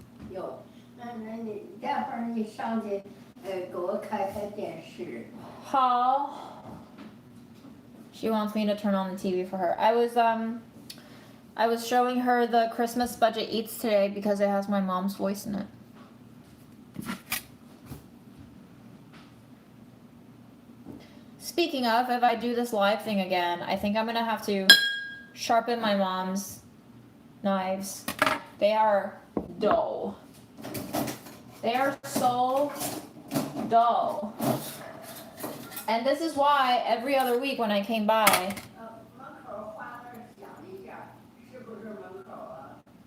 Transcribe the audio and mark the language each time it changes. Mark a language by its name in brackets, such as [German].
[Chinese] 有，那你待会儿你上去，给我开电视。好。 [English] She wants me to turn on the TV for her. I was showing her the Christmas Budget Eats today because it has my mom's voice in it. Speaking of, if I do this live thing again, I think I'm gonna have to sharpen my mom's knives. They are dull. They are so dull. And this is why every other week when I came by. [Chinese] 门口花那儿响一下，是不是门口啊？